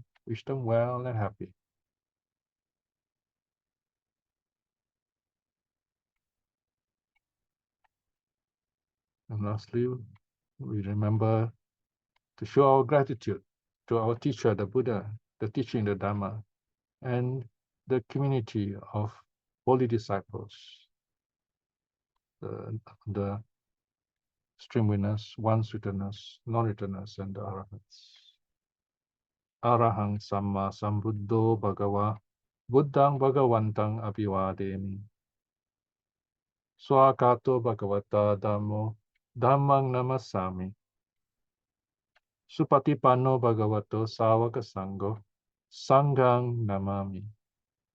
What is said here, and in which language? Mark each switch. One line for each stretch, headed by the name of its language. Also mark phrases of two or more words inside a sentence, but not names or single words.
English: Wish them well and happy. And lastly, we remember to show our gratitude to our teacher, the Buddha, the teaching, the Dhamma, and the community of holy disciples, the stream winners, ones returners, non-returners, and the arahants.
Pali: Arahang Samma Sambuddho Bhagava Buddhang Bhagavantang Abhivademi Swakato Bhagavata Dhammo Dhammang Namasami Supatipanno Bhagavato Sāvaka Sangho Sanghang Namami.